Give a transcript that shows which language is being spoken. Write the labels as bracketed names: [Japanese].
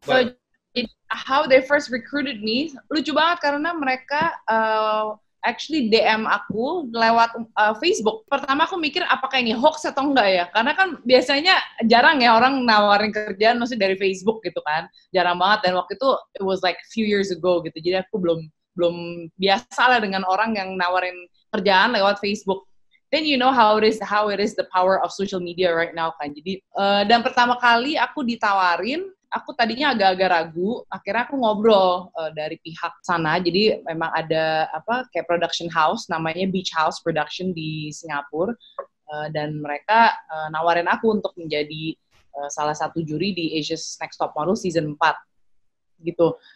[English] So, how they first recruited me, [Indonesian] lucu banget karena mereka actually DM aku lewat Facebook. Pertama aku mikir apakah ini hoax atau enggak ya, karena kan biasanya jarang ya orang nawarin kerjaan maksudnya dari Facebook gitu kan, jarang banget. Dan waktu itu [English] it was like a few years ago [Indonesian] gitu, jadi aku belum biasa lah dengan orang yang nawarin kerjaan lewat Facebook. [English] Then you know how it is the power of social media right now kan. [Indonesian] Jadi dan pertama kali aku ditawarin, aku tadinya agak-agak ragu, akhirnya aku ngobrol dari pihak sana. Jadi memang ada kayak production house namanya Beach House Production di Singapura, dan mereka nawarin aku untuk menjadi salah satu juri di Asia's Next Top Model Season 4 gitu.